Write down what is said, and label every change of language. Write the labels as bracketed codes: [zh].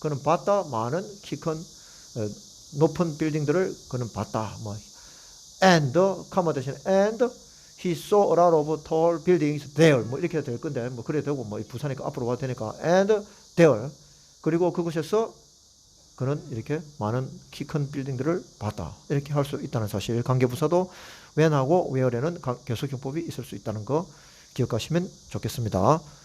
[ko] 그는 봤다 많은 키 큰 높은 빌딩들을 그는 봤다. [en] and [ko] 대신 [en] and he saw a lot of tall buildings there. [ko] 이렇게 될 건데 그래 되고 부사니까 앞으로 와도 되니까 and there. 그리고 그곳에서 그는 이렇게 많은 키 큰 빌딩들을 봤다. 이렇게 할 수 있다는 사실. 관계부사도 when하고 where에는 계속형법이 있을 수 있다는 거 기억하시면 좋겠습니다.